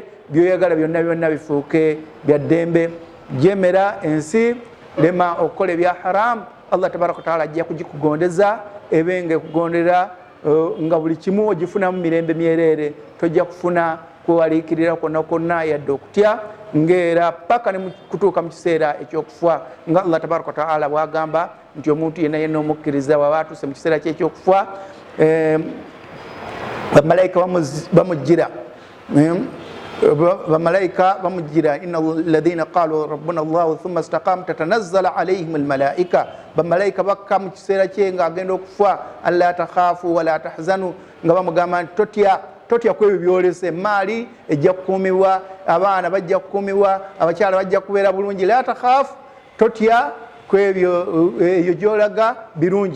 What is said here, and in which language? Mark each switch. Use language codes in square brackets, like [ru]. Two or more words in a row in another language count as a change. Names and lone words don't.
[lg] byoyagala byonna byonna bifuuke bya ddembe jemera ensi lema okukola ebya haramu Allah [ar] تبارك وتعالى [lg] ajja kugikugondeza ebenga ekugondera nga buli kimu ogifunamu mirembe myereere tojja kufuna kwewaliikirira kwonna kwonna yadde okutya ng'era paka ne kutuuka mu kiseera ekyokufa nga Allah [ar] تبارك وتعالى [lg] bwagamba nti omuntu yenna yenna omukkiriza waba atuuse mu kiseera kye ekyokufa bamalayika bamujjira bamalayika bamujjira [ar] إن الذين قالوا ربنا الله ثم استقاموا تتنزل عليهم الملائكة [lg] bamalayika bakka mu kiseera kye nga agenda okufa [ar] ألا تخافوا ولا تحزنوا [lg] nga bamugamba nti totya totya kwebyo byolese. Maali ejja kukuumibwa, abaana bajja kukuumibwa, abakyala bajja kubeera bulungi. [ar] لا تخف, [lg] totya kwebyo, eyo gyolaga birungi.